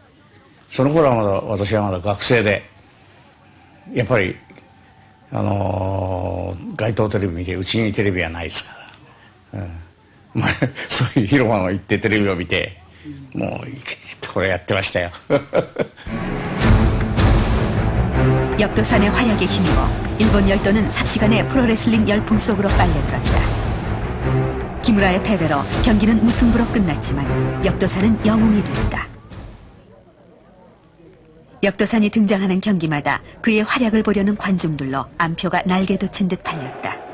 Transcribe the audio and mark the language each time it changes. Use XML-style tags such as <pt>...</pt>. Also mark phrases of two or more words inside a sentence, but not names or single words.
<ja>その頃は私はまだ学生で、やっぱり街頭テレビ見て、うちにテレビはないですから、まあ、そういう広場の行ってテレビを見て、もうこれやってましたよ。</ja> <ko>역도산의 활약에 힘입어 일본 열도는 삽시간에 프로레슬링 열풍 속으로 빨려들었다. 기무라의 패배로 경기는 무승부로 끝났지만 역도산은 영웅이 됐다. 역도산이 등장하는 경기마다 그의 활약을 보려는 관중들로 안표가 날개 돋친 듯 팔렸다.</ko>